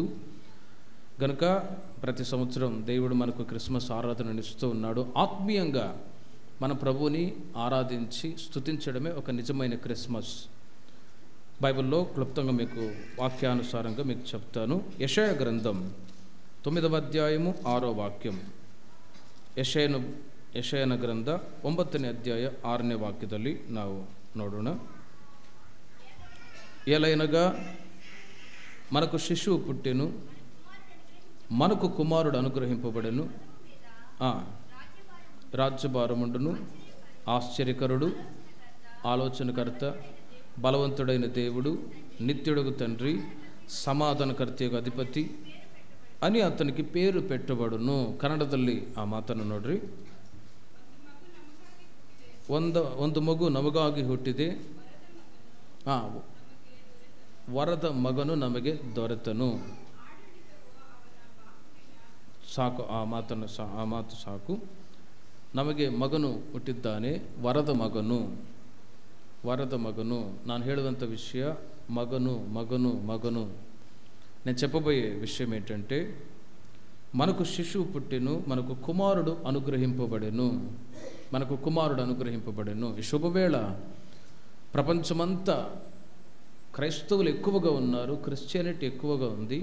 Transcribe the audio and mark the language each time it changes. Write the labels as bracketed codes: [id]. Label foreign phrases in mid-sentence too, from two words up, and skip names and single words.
[te] కనుక ప్రతి సంవత్సరం దేవుడు మనకు క్రిస్మస్ ఆరాధనను ఇస్తూ ఉన్నాడు. ఆత్మీయంగా మన ప్రభువుని ఆరాధించి స్తుతించడమే ఒక నిజమైన క్రిస్మస్. బైబిల్లో క్లుప్తంగా మీకు వాక్యానుసారంగా మీకు చెప్తాను. యెషయా గ్రంథం 9వ అధ్యాయము 6వ వాక్యం. [kn] ಯೆಶಾಯನ ಗ್ರಂಥ 9ನೇ ಅಧ್ಯಾಯ 6ನೇ ವಾಕ್ಯದಲ್ಲಿ ನಾವು ನೋಡೋಣ. [te] ఏలైనగా మనకు శిశువు పుట్టెను, మనకు కుమారుడు అనుగ్రహింపబడెను, రాజ్యభారముండును, ఆశ్చర్యకరుడు, ఆలోచనకర్త, బలవంతుడైన దేవుడు, నిత్యుడగు తండ్రి, సమాధానకర్తయగు ಅಧಿಪತಿ అని అతనికి పేరు పెట్టబడును. [kn] ಕನ್ನಡದಲ್ಲಿ ಆ ಮಾತನ್ನು ನೋಡ್ರಿ. ಒಂದು ಮಗು ನಮಗಾಗಿ ಹುಟ್ಟಿದೆ, ವರದ ಮಗನು ನಮಗೆ ದೊರೆತನು. ಸಾಕು, ಆ ಮಾತು ಸಾಕು. ನಮಗೆ ಮಗನು ಹುಟ್ಟಿದ್ದಾನೆ, ವರದ ಮಗನು. ನಾನು ಹೇಳುವಂಥ ವಿಷಯ ಮಗನು ಮಗನು ಮಗನು. [te] నేను చెప్పబోయే విషయం ఏంటంటే, మనకు శిశువు పుట్టెను, మనకు కుమారుడు అనుగ్రహింపబడెను. ఈ శుభవేళ ప్రపంచమంతా క్రైస్తవులు ఎక్కువగా ఉన్నారు, క్రిస్టియానిటీ ఎక్కువగా ఉంది.